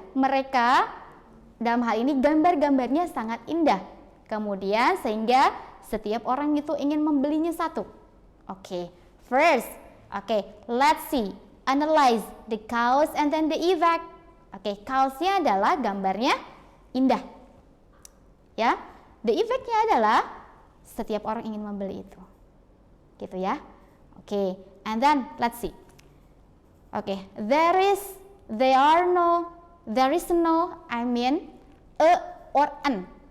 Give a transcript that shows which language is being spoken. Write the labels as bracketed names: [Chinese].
[Indonesian] Mereka dalam hal ini gambar-gambarnya sangat indah. Kemudian sehingga setiap orang itu ingin membelinya satu. [English] Oke, first, let's see, analyze the cause and then the effect. [Indonesian] Cause-nya adalah gambarnya indah, ya. The effect-nya adalah setiap orang ingin membeli itu, gitu ya. [English] And then let's see. There is no, I mean, a or an.